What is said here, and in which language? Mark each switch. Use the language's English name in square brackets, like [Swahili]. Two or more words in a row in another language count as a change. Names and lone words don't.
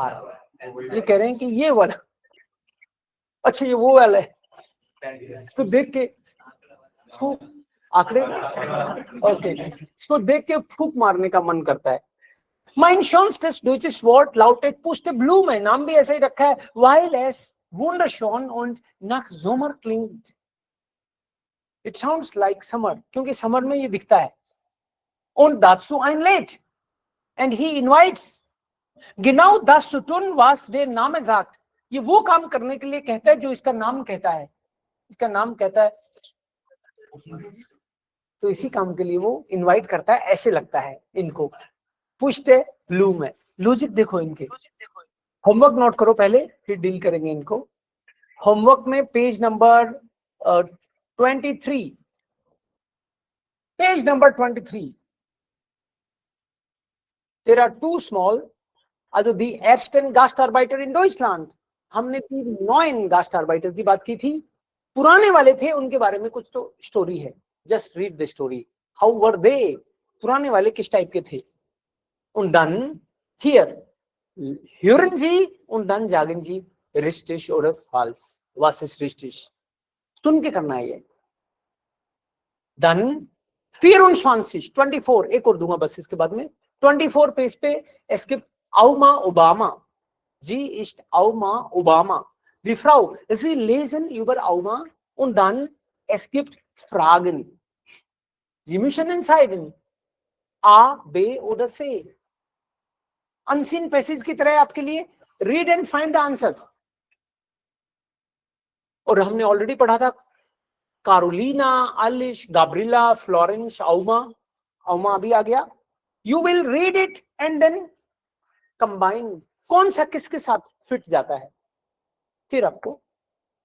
[Hindi] ये कह रहे हैं कि ये वाला, अच्छा ये वो वाला है, इसको देख के फूक, आंकड़े, ओके, इसको देख के फूक मारने का मन करता है। [German] Mein schönstes deutsches Wort lautet Puste Blume, [Hindi] नाम भी ऐसा ही रखा है, [German] weil es wunderschön und nach Sommer klingt. [English] It sounds like summer, [Hindi] क्योंकि समर में ये दिखता है। [German] Und dazu einlädt [English] and he invites. [German] Genau das zu tun, was der Name sagt. [Hindi] ये वो काम करने के लिए कहता है जो इसका नाम कहता है। इसका नाम कहता है तो इसी काम के लिए वो इनवाइट करता है, ऐसे लगता है इनको। पुष्टे ब्लू में, लॉजिक देखो इनके। होमवर्क नोट करो पहले, फिर डील करेंगे इनको। होमवर्क में [English] page number [Hindi] 23, [English] page number [Hindi] 23, [English] there are two small, [German] also die ersten Gastarbeiter in Deutschland। [Hindi] हमने 9 गास्टार्बाइटर की बात की थी, पुराने वाले थे, उनके बारे में कुछ तो स्टोरी है। [English] just read the story, how were they, [Hindi] पुराने वाले किस टाइप के थे। [German] Und dann hier hören Sie und dann sagen Sie richtig oder falsch. Was ist richtig? [Hindi] सुन के करना है ये। Dann 24, एक और दूंगा बस इसके बाद में। [German] 24 [Hindi] पेज पे [German] es gibt Auma Obama. Sie ist Auma Obama. Die Frau, Sie lesen über Auma und dann es gibt Fragen. Sie müssen entscheiden A, B oder C. [English] unseen passage [Hindi] की तरह आपके लिए, [English] read and find the answer. [Hindi] और हमने ऑलरेडी पढ़ा था कारोलिना, आलिश, गाब्रिला, फ्लोरेंस, औमा। औमा अभी आ गया। [English] you will read it and then combine, [Hindi] कौन सा किसके साथ फिट जाता है, फिर आपको हो जाएगा।